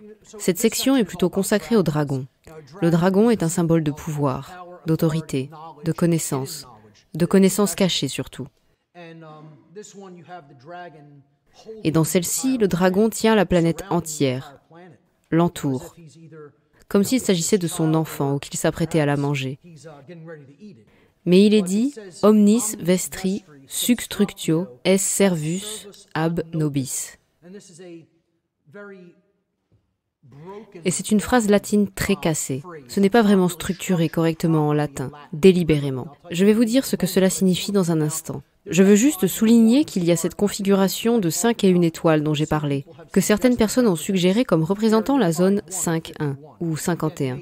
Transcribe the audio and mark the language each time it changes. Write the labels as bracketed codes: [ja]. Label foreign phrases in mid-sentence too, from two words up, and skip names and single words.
[fr] Cette section est plutôt consacrée au dragon. Le dragon est un symbole de pouvoir, d'autorité, de connaissance cachée surtout. Et dans celle-ci, le dragon tient la planète entière, l'entoure, comme s'il s'agissait de son enfant ou qu'il s'apprêtait à la manger. Mais il est dit « [la] Omnis vestri substructio es servus ab nobis ». [fr] Et c'est une phrase latine très cassée. Ce n'est pas vraiment structuré correctement en latin, délibérément. Je vais vous dire ce que cela signifie dans un instant. Je veux juste souligner qu'il y a cette configuration de 5 et 1 étoiles dont j'ai parlé, que certaines personnes ont suggéré comme représentant la zone 5-1 ou 51.